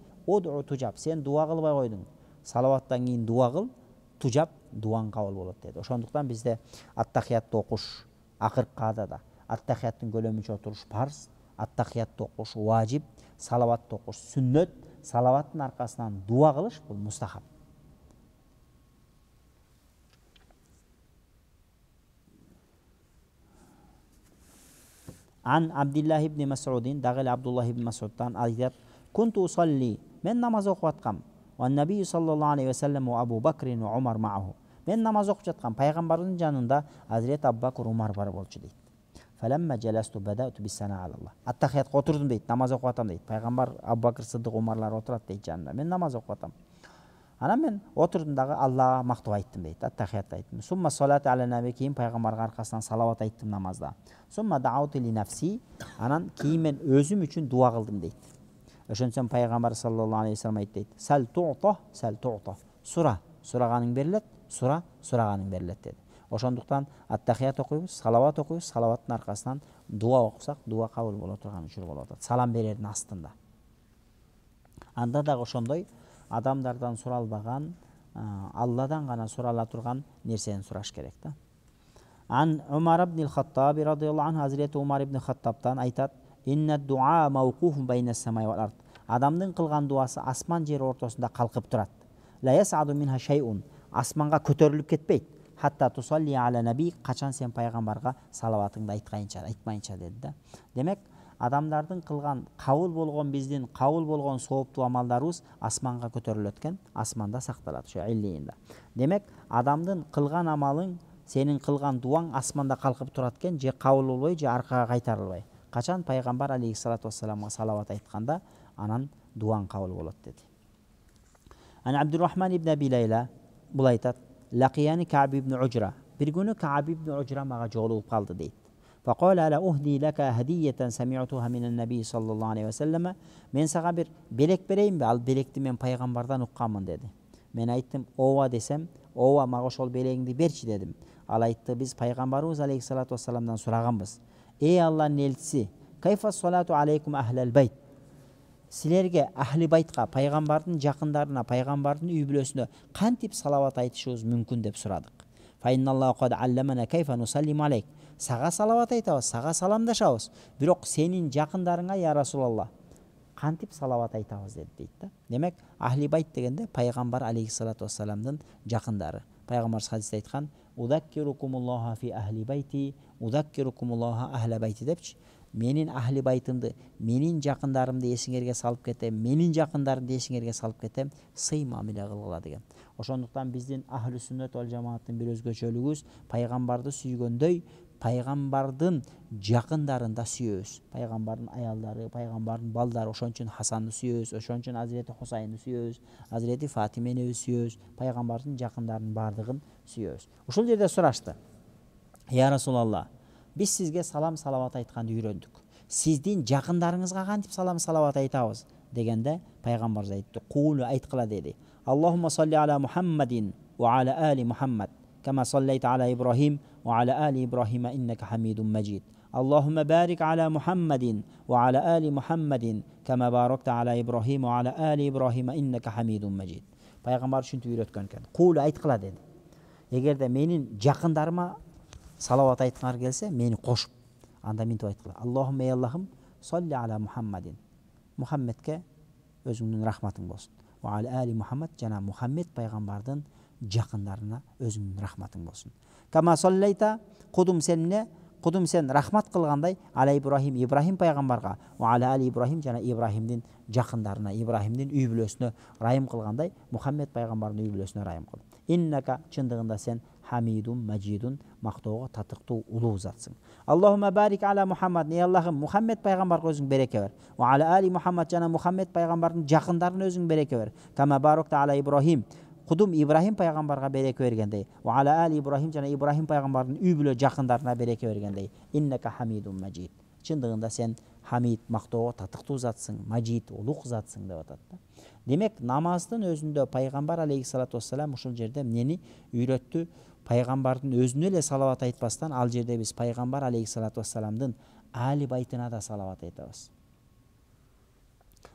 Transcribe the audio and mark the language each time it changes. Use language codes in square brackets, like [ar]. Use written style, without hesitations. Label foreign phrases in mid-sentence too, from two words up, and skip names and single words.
[ky] Оду тужап, сен дуа кылбай койдуң. салаваттан кийин дуа кыл, тужап дуаң кабыл болот деди. Ошондуктан бизде аттахиятты окуш акыркы адада, аттахияттын көлөмүнчө отуруш парз, аттахиятты окуш важип, салаватты окуш сүннөт, салаваттын аркасынан дуа кылыш бул мустахаб. Ан Абдуллах ибн Мас'удин, дагы Абдуллах ибн Мас'удтан айтат: [ar] "كنت أصلي", [ky] мен намаз окуп аткам. [ar] والنبي صلى الله عليه وسلم وأبو بكر وعمر معه. [ky] Мен намаз окуп жаткам, пайгамбардын жанында Азирет Абу Бакр, Умар бар болчу дейт. [ar] فلما جلست بدأت بالثناء على الله. [ky] Аттахиятка отурдум дейт, намаз окуп атам дейт. Пайгамбар Абу Бакр, Сыддык, Умарлар отурат дейт жанында. Мен намаз окуп атам. Анан мен отурдум дагы Аллага мактоо айттым дейт, аттахиятты айттым. [ar] ثم صلاة على النبي, [ky] кийин пайгамбарга аркасынан салават айттым намазда. [ar] ثم دعوت لنفسي, [ky] анан кийин мен өзүм үчүн дуа кылдым дейт. Ошончон пайгамбар [ar] صلى الله عليه وسلم [ky] айтты дейт: [ar] "سل تعطه", [ky] сура, сураганың берилет, сура, сураганың берилет деди. Ошондуктан аттахият окуйбуз, салават окуйбуз, салаваттын аркасынан дуа окусак, дуа кабыл боло турган учур болуп атат. Салам берердин астында. Анда дагы ошондой адамдардан суралбаган, Алладан гана сурала турган нерсени сураш керек да. Ан Умар ибн Хаттаб [ar] رضي الله عنه, [ky] Hazreti Umar ibn Хаттабтан айтат: [ar] "إن الدعاء موقوف بين السماء والأرض". [ky] Адамдын кылган дуасы асман жер ортосунда калкып турат. [ar] لا يصعد منها شيء, [ky] асманга көтөрүлүп кетпейт. [ar] حتى تصلي على النبي, [ky] качан сен пайгамбарга салаватыңды айтмайынча деди да. Демек, адамдардын кылган кабыл болгон, биздин кабыл болгон сооптуу амалдарыбыз асманга көтөрүлөт экен, асманда сакталат, ошо иллиинде. Демек, адамдын кылган амалың, сенин кылган дуаң асманда калкып турат экен, же кабыл болбой, же аркага кайтарылбай. Качан пайгамбар [ar] عليه الصلاة والسلام [ky] салават айтканда, анан дуаң кабыл болот деди. Ан Абдуррахман ибн Аби Лайла бул айтат: [ar] "لقيني كعب بن عجرة". [ky] Бир күнү Кааб ибн Уджра мага жолугуп калды дейт. [ar] فقال ألا أهدي لك هدية سمعتها من النبي صلى الله عليه وسلم. [ky] Мен сага бир белек берейинби? Ал белекти мен пайгамбардан укканмын деди. Мен айттым: "Ооба" десем, "Ооба, мага ошол белегиңди берчи" дедим. Ал айтты: "Биз пайгамбарыбыз [ar] عليه الصلاة والسلام [ky] сураганбыз. Эй Алланын элчиси, [ar] كيف الصلاة عليكم أهل البيت". [ky] Силерге ахли байтка, пайгамбардын жакындарына, пайгамбардын үй бүлөсүнө кантип салават айтышыбыз мүмкүн деп сурадык. [ar] فإن الله قد علمنا كيف نسلم عليك. [ky] Сага салават айтабыз, сага саламдашабыз. Бирок сенин жакындарыңа, [ar] يا رسول الله, [ky] кантип салават айтабыз деди дейт да. Демек, ахли байт дегенде пайгамбар [ar] عليه الصلاة والسلام [ky] жакындары. Пайгамбар хадисте айткан: [ar] "أذكركم الله في أهل بيتي أذكركم الله أهل بيتي" [ky] депчи. Менин ахли байтымды, менин жакындарымды эсиңерге салып кетем, менин жакындарымды эсиңерге салып кетем, сый мамиле кылгыла деген. Ошондуктан биздин ахли сүннөт вал жамааттын бир өзгөчөлүгүбүз пайгамбарды сүйгөндөй, пайгамбардын жакындарын да сүйөбүз. Пайгамбардын аялдары, пайгамбардын балдары, ошон үчүн Хасанды сүйөбүз, ошон үчүн Азирети Хусайнды сүйөбүз, Азирети Фатимени сүйөбүз, пайгамбардын жакындарынын бардыгын сүйөбүз. Ушул жерде сурашты: [ar] "يا رسول الله, [ky] биз сизге салам салават айтканды үйрөндүк. Сиздин жакындарыңызга кантип салам салават айтабыз?" дегенде пайгамбар айтты: "Кулу, айткыла" деди. [ar] "اللهم صل على محمد وعلى آل محمد كما صليت على إبراهيم وعلى آل إبراهيم إنك حميد مجيد. اللهم بارك على محمد وعلى آل محمد كما باركت على إبراهيم وعلى آل إبراهيم إنك حميد مجيد." [ky] Пайгамбар ушинтип үйрөткөн экен. "Кулу, айткыла" деди. Эгерде менин жакындарыма салават айткыңар келсе, мени кошуп, анда мынтип айткыла: [ar] "اللهم, [ky] ey Аллахым, [ar] صل على محمد, [ky] Мухаммедке өзүңдүн рахматың болсун. [ar] وعلى آل محمد, [ky] жана Мухаммед пайгамбардын жакындарына өзүңдүн рахматың болсун. [ar] كما صليت, [ky] кудум сен рахмат кылгандай, [ar] على إبراهيم, [ky] Ибрахим пайгамбарга, [ar] وعلى آل إبراهيم, [ky] жана Ибрахимдин жакындарына, Ибрахимдин үй бүлөсүнө райым кылгандай, Мухаммед пайгамбардын үй бүлөсүнө райым кыл. Иннака, чындыгында сен [ar] حميد مجيد, [ky] мактоого татыктуу улуу затсың. [ar] اللهم بارك على محمد, [ky] ey Аллахым, Мухаммед пайгамбарга өзүң береке бер. [ar] وعلى آل محمد, [ky] жана Мухаммед пайгамбардын жакындарына өзүң береке бер. [ar] كما باركت على إبراهيم, [ky] кудум Ибрахим пайгамбарга береке бергендей. [ar] وعلى آل إبراهيم, [ky] жана Ибрахим пайгамбардын үй бүлө жакындарына береке бергендей. [ar] إنك حميد مجيد. [ky] Чындыгында сен хамид, мактоого татыктуу затсың, маджид, улук затсың деп атат да. Демек, намаздын өзүндө пайгамбар [ar] عليه الصلاة والسلام [ky] ушул жерде эмнени үйрөттү? Пайгамбардын өзүнө эле салават айтпастан, ал жерде биз пайгамбар [ar] عليه الصلاة والسلام [ky] али байтына да салават айтабыз.